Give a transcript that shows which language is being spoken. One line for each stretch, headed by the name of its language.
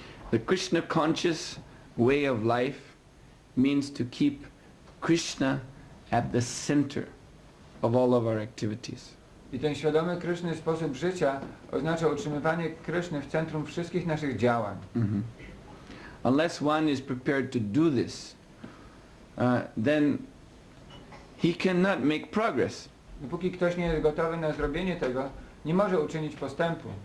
English: The Krishna conscious way of life means to keep Krishna at the center of all of our activities.
Polish: I ten świadomy Kryszny sposób życia oznacza utrzymywanie Kryszny w centrum wszystkich naszych działań.
English: Unless one is prepared to do this, then he cannot make progress.
Polish: Dopóki ktoś nie jest gotowy na zrobienie tego, nie może uczynić postępu.